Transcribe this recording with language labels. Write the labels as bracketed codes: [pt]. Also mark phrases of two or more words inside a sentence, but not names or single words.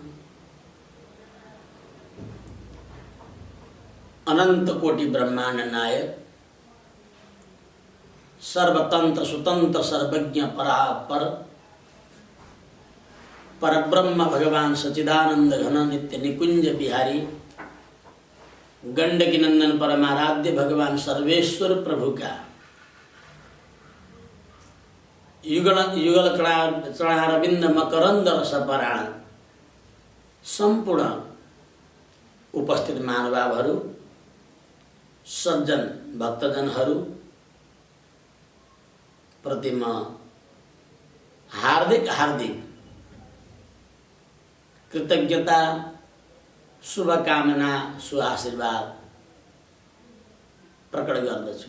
[sa] अनंत कोटि ब्रह्मांड नायक सर्वतंत्र स्वतंत्र सर्वज्ञ परापर परब्रह्म भगवान सच्चिदानंद घन नित्य निकुंज बिहारी गंडकी नंदन परमाराध्य भगवान सर्वेश्वर प्रभु का युगल युगल चरणारविंद मकरंद रसपराण [ne] संपूर्ण उपस्थित महानुभावहरू सज्जन भक्तजनहरू प्रति म हार्दिक हार्दिक कृतज्ञता शुभकामना सुआशीर्वाद प्रकट गर्दछु।